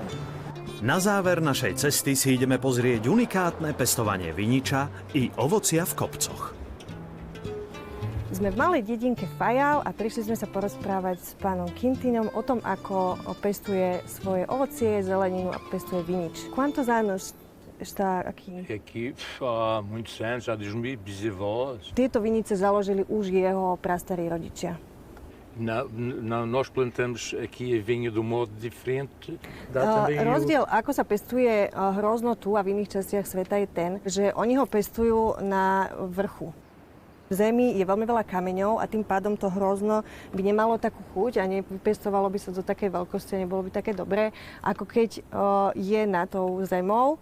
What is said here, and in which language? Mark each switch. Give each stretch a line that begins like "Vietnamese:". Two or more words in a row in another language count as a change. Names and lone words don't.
Slovak: Na záver našej cesty si ideme pozrieť unikátne pestovanie viniča i ovocia v kopcoch. Sme v malej dedinke Faial a prišli sme sa porozprávať s pánom Quintinom o tom, ako pestuje svoje ovocie, zeleninu a pestuje vinič.
Portuguese: Quantos anos está aqui? Aqui há muitos anos, já desde meus bisavós.
Slovak: Tieto vinice založili už jeho prastarí rodičia.
Portuguese: Nós plantamos aqui a vinha de um modo diferente.
Slovak: Rozdiel, ako sa pestuje hrozno tu a v iných častiach sveta je ten, že oni ho pestujú na vrchu. V zemi je veľmi veľa kameňov a tým pádom to hrozno by nemalo takú chuť a nepestovalo by sa do takej veľkosti a nebolo by také dobré, ako keď je nad tou zemou.